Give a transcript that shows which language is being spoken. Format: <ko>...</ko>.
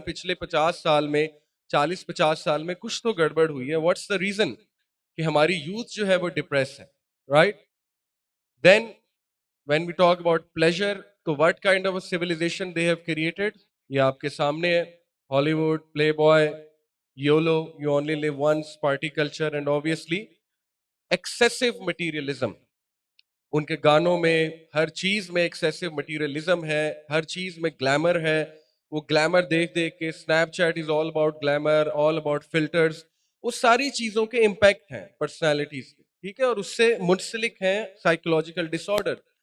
<ur>پچھلے 50 سال میں, 40-50 سال میں کچھ تو گڑبڑ ہوئی ہے.</ur> <en>what's the reason</en> <ur>کہ ہماری یوتھ جو ہے وہ ڈپریس ہے,</ur> <en>Right? Then when we talk about pleasure, تو what kind of a civilization they have created,</en> <ur>یہ آپ کے سامنے ہے.</ur> <en>Hollywood, playboy, YOLO, you only live once, party culture, and obviously excessive materialism.</en> <ur>ان کے گانوں میں ہر چیز میں ایکسیسو مٹیریلزم ہے, ہر چیز میں گلیمر ہے. وہ گلیمر دیکھ دیکھ کے</ur> <en>Snapchat is all about glamour, all about filters.</en> <ur>وہ ساری چیزوں کے امپیکٹ ہیں پرسنالٹیز کے, ٹھیک ہے, اور اس سے منسلک ہیں سائیکولوجیکل ڈس آرڈر.</ur>